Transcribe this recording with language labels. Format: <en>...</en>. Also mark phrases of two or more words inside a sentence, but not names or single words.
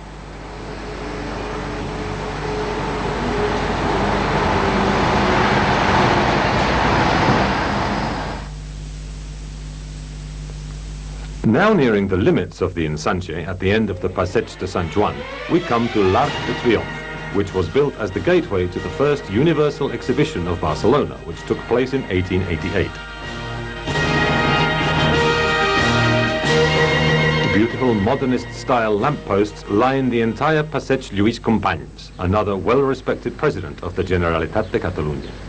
<en>Now nearing the limits of the ensanche at the end of the Passeig de Sant Joan, we come to l'Arc de Triomphe, which was built as the gateway to the first Universal Exhibition of Barcelona, which took place in 1888. Beautiful modernist-style lampposts line the entire Passeig Lluís Companys, another well-respected president of the Generalitat de Catalunya.</en>